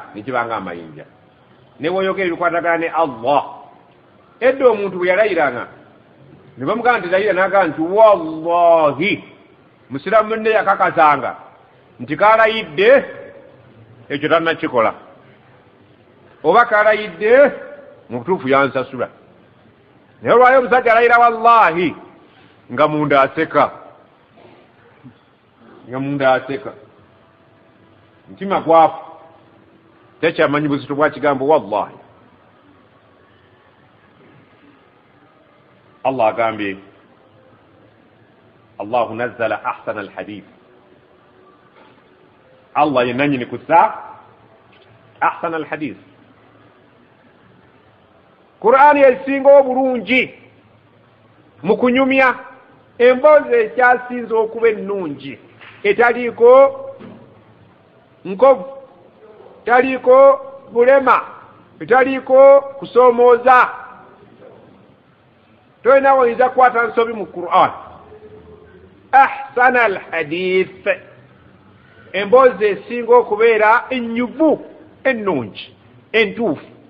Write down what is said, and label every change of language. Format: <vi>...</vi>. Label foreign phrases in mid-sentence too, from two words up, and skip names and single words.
<lg>ne gibanga amayinja ne woyogera ebikwatagana ne allah edda omuntu bwe yalayiranga ne bamugamba nti layira n'agamba nti wallahi musiramu munne yakakasanga nti kalayidde ekyo tannakikola oba kalayidde mu butuufu yansasula naye olwayo omusajja alayira wallahi nga munda aseka mutima gwafu tekyamanyi buzito bwa kigambo wallahi allah agambye</lg> <ar>الله نزل أحسن الحديث</ar> <lg>allah yenanyini kusa</lg> <ar>أحسن الحديث</ar> <lg>qur'ani esinga obulungi mu kunyumya emboozi ekyasinza okuba ennungi etaliiko nkovu etaliiko bulema etaliiko kusoomooza toyina woyinza kukwata nsobi mu qur'an</lg> <ar>أحسن الحديث</ar> <lg>emboozi esinga okubeera ennyuvu ennungi entuufu</lg>